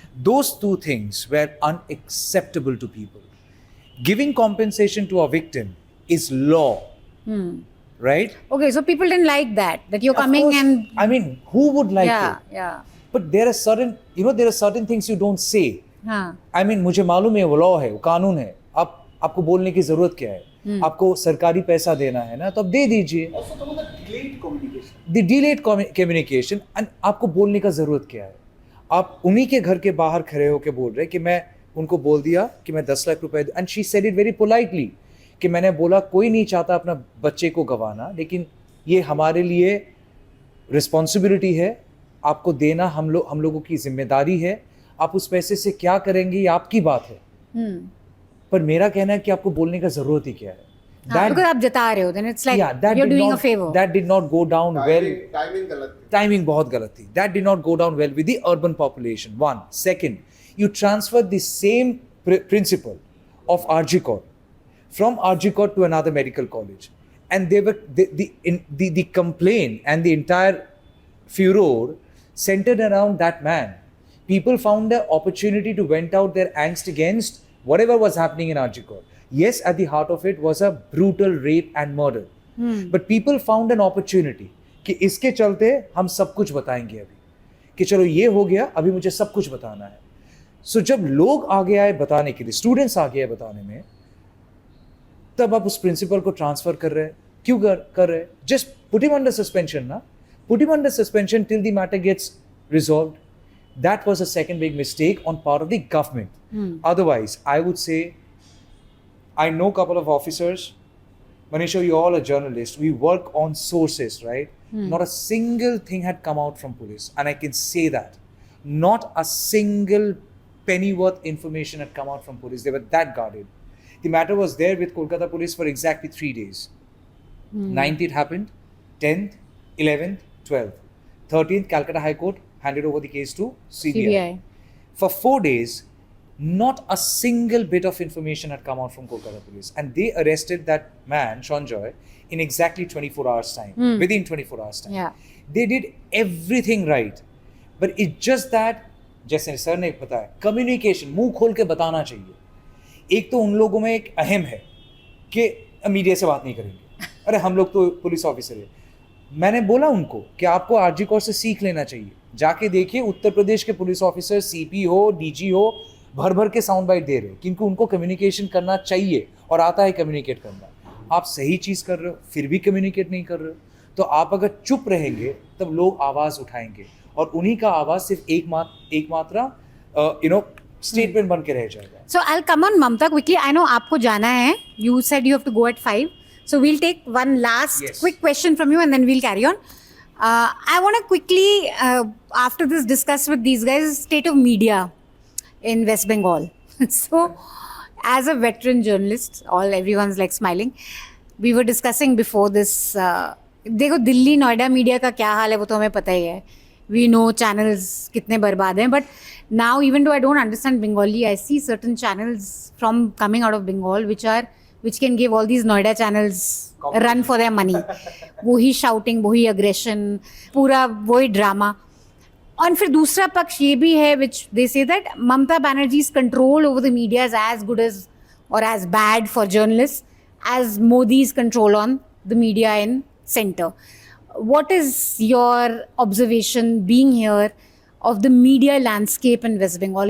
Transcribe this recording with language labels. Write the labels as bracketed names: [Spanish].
[English] Those two things were unacceptable to people. Giving compensation to a victim is law, right? Okay, so people didn't like that you're Of coming course, and I mean, who would like it? yeah. But there are certain things you don't say. [Hindi] हाँ. [English] I mean, [Hindi] मुझे मालूम है वो law है, वो कानून है. आपको बोलने की जरूरत क्या है? आपको सरकारी पैसा देना है ना, तो आप दे दीजिए. [English] Also, some of the delayed communication. The delayed communication, and [Hindi] आपको बोलने का जरूरत क्या है? आप उन्हीं के घर के बाहर खड़े होकर बोल रहे कि मैं उनको बोल दिया कि मैं 10 लाख रुपए, and she said it very politely कि मैंने बोला कोई नहीं चाहता अपना बच्चे को गंवाना, लेकिन ये हमारे लिए रिस्पॉन्सिबिलिटी है, आपको देना हम लोगों की जिम्मेदारी है. आप उस पैसे से क्या करेंगे ये आपकी बात है. पर मेरा कहना है कि आपको बोलने का जरूरत ही क्या है. [English] because [Hindi] आप जता रहे हो, [English] then it's like you're doing a favor. That did not go down well. [Hindi] Timing गलत थी. Timing बहुत गलत थी. [English] That did not go down well with the urban population. One. Second, you transferred the same principle of Arji Kaur from Arji Kaur to another medical college, and they were the complaint and the entire furor centered around that man. People found the opportunity to vent out their angst against whatever was happening in Arji Kaur. Yes, at the heart of it was a brutal rape and murder. But people found an opportunity [Hindi] कि इसके चलते हम सब कुछ बताएंगे अभी, कि चलो ये हो गया, अभी मुझे सब कुछ बताना है. So जब लोग आगे आए बताने के लिए, स्टूडेंट्स आगे आए बताने में, तब आप उस प्रिंसिपल को ट्रांसफर कर रहे हैं. क्यों कर रहे हैं? [English] Just put him under suspension ना. Put him under suspension till the matter gets resolved. That was a second big mistake on part of the government. Otherwise, I would say, I know a couple of officers. Manisha, you all are journalists. We work on sources, right? Not a single thing had come out from police. And I can say that. Not a single penny worth information had come out from police. They were that guarded. The matter was there with Kolkata police for exactly 3 days. 9th it happened, 10th, 11th, 12th. 13th, Calcutta High Court handed over the case to CBI. For 4 days, not a single bit of information had come out from Kolkata police. And they arrested that man, Sanjoy, in exactly 24 hours time, within 24 hours time. Yeah. They did everything right. But it's just that, [Hindi] जैसे sir ने बताया, communication मुंह खोल के बताना चाहिए. एक तो उन लोगों में एक अहम है कि मीडिया से बात नहीं करेंगे. अरे हम लोग तो पुलिस ऑफिसर है. मैंने बोला उनको कि आपको आरजी कौर से सीख लेना चाहिए. जाके देखिए उत्तर प्रदेश के पुलिस ऑफिसर, सीपी हो, डीजी हो, भर भर के साउंड बाइट दे रहे हैं, क्योंकि उनको कम्युनिकेशन करना चाहिए और आता है कम्युनिकेट करना. आप सही चीज़ कर रहे हो, फिर भी कम्युनिकेट नहीं कर रहे हो, तो आप अगर चुप रहेंगे तब लोग आवाज़ उठाएंगे और उन्हीं का आवाज़ सिर्फ एक मात्रा स्टेटमेंट बन के रह जाएगा. [English] So I'll come on Mamta quickly. I know [Hindi] आपको जाना है. [English] You said you have to go at 5. So we'll take one last quick question from you and then we'll carry on. I want to quickly, after this, discuss with these guys state of media in West Bengal. So, as a veteran journalist, everyone's like smiling. We were discussing before this. [Hindi] देखो Delhi Noida media का क्या हाल है वो तो हमें पता ही है. [English] We know channels [Hindi] कितने बर्बाद हैं, [English] but now even though I don't understand Bengali, I see certain channels from coming out of Bengal which can give all these Noida channels a run for their money. [Hindi] वही shouting, वही aggression, पूरा वही drama. और फिर दूसरा पक्ष ये भी है [English] which they say that Mamata Banerjee's control over the media is as good as or as bad for journalists as Modi's control on the media in center. What is your observation being here of the media landscape in West Bengal?